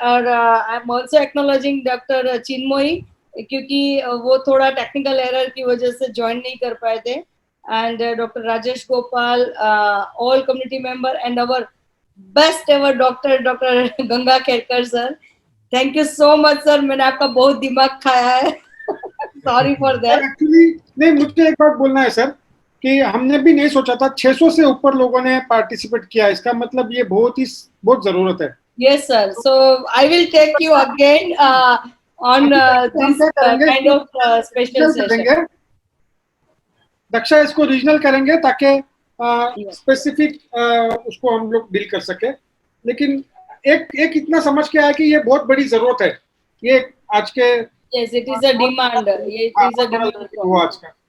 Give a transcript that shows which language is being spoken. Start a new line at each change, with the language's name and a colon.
English: और I'm also acknowledging Dr.
Hindi: Chinmoy, क्योंकि वो थोड़ा टेक्निकल एरर की वजह से ज्वाइन नहीं कर पाए थे, and Dr.
English: Rajesh Gopal, all community member, and our best ever Dr. Ganga Kherkar sir. Thank you so much, sir.
Hindi: मैंने आपका बहुत दिमाग खाया है।
English: Sorry for that.
Hindi: Actually, नहीं, मुझे एक बात बोलना है सर कि हमने भी नहीं सोचा था 600 से ऊपर लोगों ने पार्टिसिपेट किया, इसका मतलब ये बहुत जरूरत है।
English: Yes sir, so I will take you again on this kind of special session.
Hindi: Daksha इसको रीजनल करेंगे ताकि स्पेसिफिक उसको हम लोग डील कर सके, लेकिन एक इतना समझ के आया कि ये बहुत बड़ी जरूरत है, ये आज के
English: Yes, it is a demand. It is a demand.
Hindi: वो आज का।